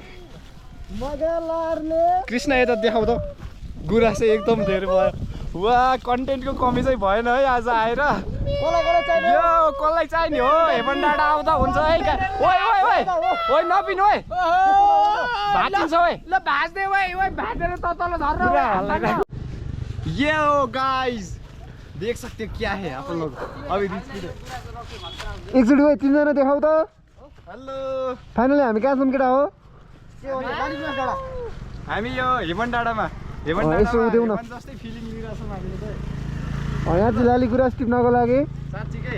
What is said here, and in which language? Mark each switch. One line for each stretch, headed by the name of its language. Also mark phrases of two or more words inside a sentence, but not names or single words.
Nepali: कृष्ण यता देखाउ त गुराँस चाहिँ एकदम धेरै भयो वा कन्टेन्टको कमी चाहिँ भएन है आज आएर यो कसलाई चाहिने हो हेभन डाँडा आउँदा हुन्छ है ओइ नपिनु ओइ भाँचिन्छ ओइ ल भाज्दै ओइ ओइ भाजेर त तल झर्न
Hindi: ये हो गाइस देख सकते क्या है आप लोग अभी
Nepali: एकचोटि ओइ तिनजना देखाउ त हेलो फाइनली हामी कहाँ छौँ केटा हो हामी यो हेभन डाँडामा यसो उदेऊ न। जस्तै फिलिङ लिइरहेछौँ हामीले चाहिँ यहाँ चाहिँ लाली गुराँस टिप्नको लागि साँच्चीकै